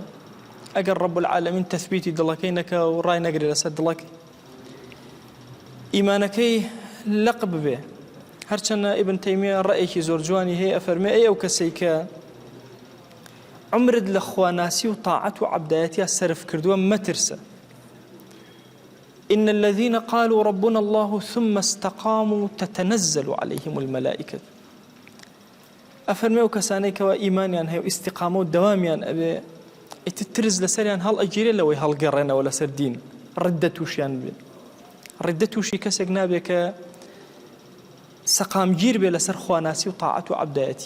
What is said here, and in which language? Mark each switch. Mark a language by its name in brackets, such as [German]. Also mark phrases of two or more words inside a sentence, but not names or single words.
[Central Kurdish] ئەگەر [Arabic] ڕەب العالەمین [Central Kurdish] تەثبیتی دڵەکەی نەکا و ڕای نەگرێت لەسەر دڵەکەی، ئیمانەکەی لەق ببێ. هەرچەندە ئیبن تەیمیە ڕەیەکی زۆر جوانی هەیە، ئەفەرمێ ئەو کەسەی کە عمرت لە خواناسی و تاعەت و عەبدایەتیە سەرف کردووە مەترسە. [Arabic] إن الذين قالوا ربنا الله ثم استقاموا تتنزل عليهم الملائكة. [Central Kurdish] ئەفەرمێ ئەو کەسانەی کەوا ئیمانیان هەیە و ئیستیقامە و دەوامیان ئەبێ ئیتر لەسەریان هەڵ ئەگیرێ لەوەی هەڵگەڕێنەوە لەسەر دین، ڕدە تووشیان بێ. ڕدە تووشی کەسێک نابێ کە سەقامگیر بێ لەسەر خواناسی و تاعەت و عەبدایەتی.